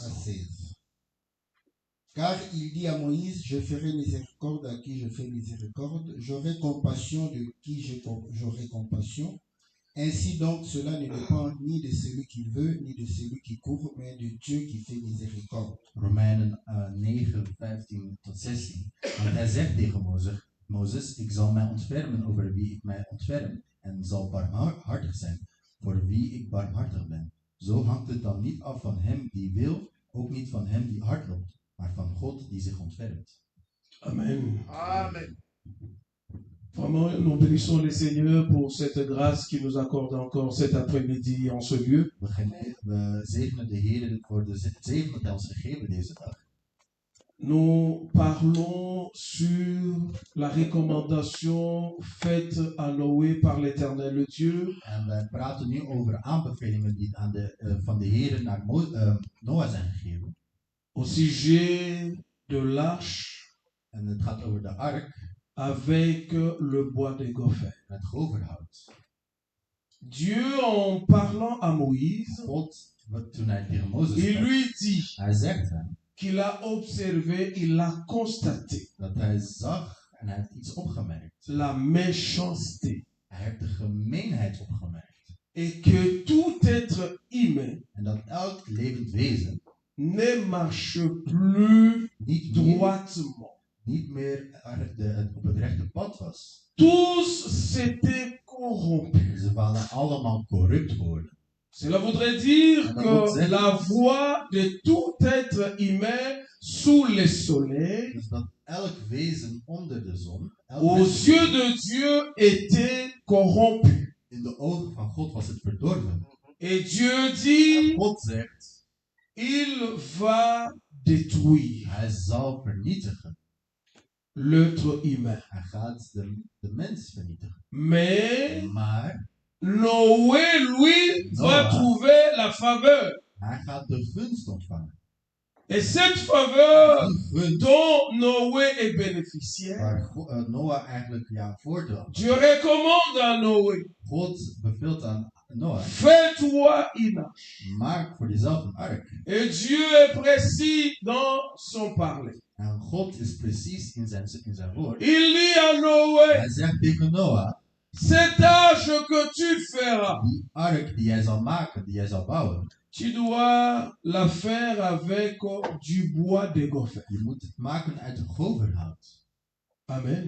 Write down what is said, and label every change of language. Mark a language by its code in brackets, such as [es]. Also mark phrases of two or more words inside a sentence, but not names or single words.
[fr] 16. Car il dit à Moïse, je ferai miséricorde à qui je fais miséricorde, j'aurai compassion de qui j'aurai compassion. Ainsi donc, cela ne dépend ni de celui qui veut, ni de celui qui court, mais de Dieu qui fait miséricorde. [nl] Romeinen 9, 15 tot 16. Want hij zegt tegen Mozes, ik zal mij ontfermen over wie ik mij ontferm en zal barmhartig zijn voor wie ik barmhartig ben. Zo hangt het dan niet af van hem die wil, ook niet van hem die hard loopt, maar van God die zich ontfermt. Amen. Amen. [fr] Vraiment, nous bénissons le Seigneur pour cette grâce qu'il nous accorde encore cet après-midi en ce lieu. [nl] We zegenen de Heer voor de zegen dat hij ons gegeven deze dag. [fr] Nous parlons sur la recommandation faite à Noé par l'Éternel le Dieu [nl] En wij praten nu over aanbevelingen die van de Heer naar Noah zijn gegeven. [fr] au sujet de l'arche [nl] En het gaat over de ark [fr] avec le bois de gopher. [nl] en het goverhout. [fr] Dieu, en parlant à Moïse, [nl] God, toen hij tegen Mozes [fr] il [nl] sprak, [fr] lui dit [nl] hij zegt hem [fr] qu'il a observé, il a constaté [nl] dat hij zag en hij heeft iets opgemerkt. [fr] la méchanceté [nl] Hij heeft de gemeenheid opgemerkt. [fr] et que tout être humain [nl] En dat elk levend wezen [fr] ne marche plus droitement. [nl] niet meer op het rechte pad was. [fr] Tous s'étaient corrompus. [nl] Ze waren allemaal corrupt geworden. [fr] Cela voudrait dire que la voie de tout être humain sous le soleil, [nl] Dus dat elk wezen onder de zon, elk [fr] aux [nl] mens [fr] yeux de Dieu, était corrompu. [nl] in de ogen van God was het verdorven. [fr] Et Dieu dit, [nl] God zegt, [fr] il va détruire [nl] hij zal vernietigen. [fr] l'être humain. [nl] Hij gaat de mens vernietigen. [fr] Mais [nl] Maar [fr] Noé, lui, va [nl] Noah. [fr] trouver la faveur. [nl] hij gaat de gunst ontvangen. [fr] Et cette faveur [nl] Die gunst [fr] dont Noé est bénéficiaire, [nl] waar Noah eigenlijk voordeel had. [fr] Dieu recommande à Noé, [nl] God beveelt aan Noah, [fr] fais-toi une arche. [nl] maak voor jezelf een ark. [fr] Et Dieu est précis dans son parler. [nl] En God is precies in zijn woord. [fr] Il dit à Noé, [nl] Hij zegt tegen Noah, [fr] cette arche que tu feras, [nl] die ark die jij zal maken, die jij zal bouwen, [fr] tu dois la faire avec du bois de gopher. [nl] je moet het maken uit goverhout. Amen.